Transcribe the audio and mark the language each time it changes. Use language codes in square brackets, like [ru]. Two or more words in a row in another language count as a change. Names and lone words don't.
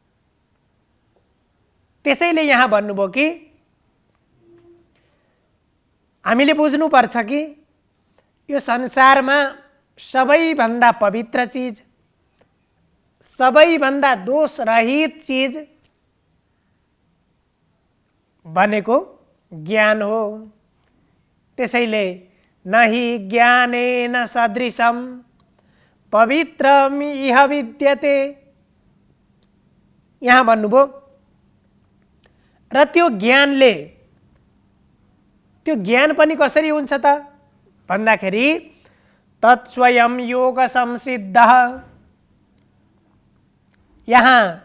[ne] त्यसैले यहाँ भन्नुभयो कि हामीले बुझ्नुपर्छ कि यो संसारमा सबैभन्दा पवित्र चीज, सबैभन्दा दोषरहित चीज भनेको ज्ञान हो। [sa] त्यसैले नहि ज्ञानेन सदृशम पवित्रम इह विद्यते, [ne] यहाँ भन्नुभयो। र त्यो ज्ञानले, त्यो ज्ञान पनि कसरी हुन्छ त भन्दाखेरि [sa] तत्स्वयं योग संसिद्धः, [ne] यहाँ